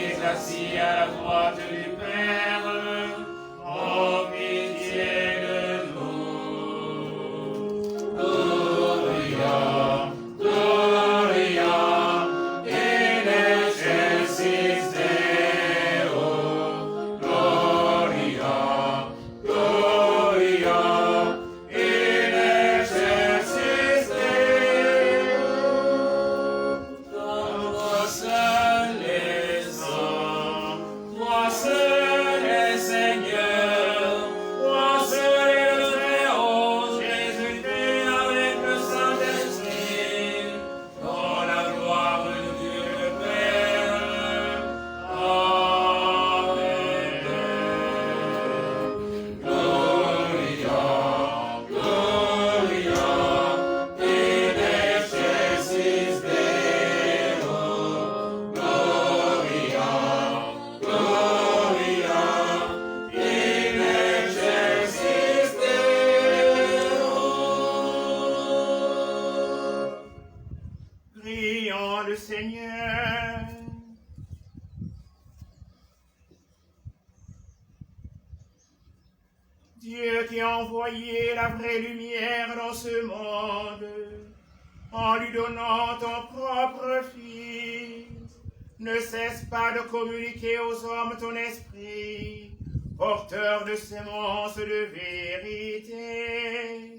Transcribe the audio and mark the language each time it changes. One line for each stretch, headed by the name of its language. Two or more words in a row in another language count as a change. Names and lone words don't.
French: assis à la droite du Père, oh pitié de nous.
Latin: Gloria, Gloria, in excelsis Deo. Gloria, Gloria, in excelsis Deo.
French: Toi seul est saint, toi seul est Seigneur, toi seul est le Très-Haut, Jésus-Christ avec le Saint-Esprit, dans la gloire de Dieu le Père. Amen.
Latin: Gloria, Gloria, in excelsis Deo. Gloria, Gloria, in excelsis Deo.
French: Prions le Seigneur. Dieu qui a envoyé la vraie lumière dans ce monde, en lui donnant ton propre Fils, ne cesse pas de communiquer aux hommes ton esprit, porteur de semences de vérité.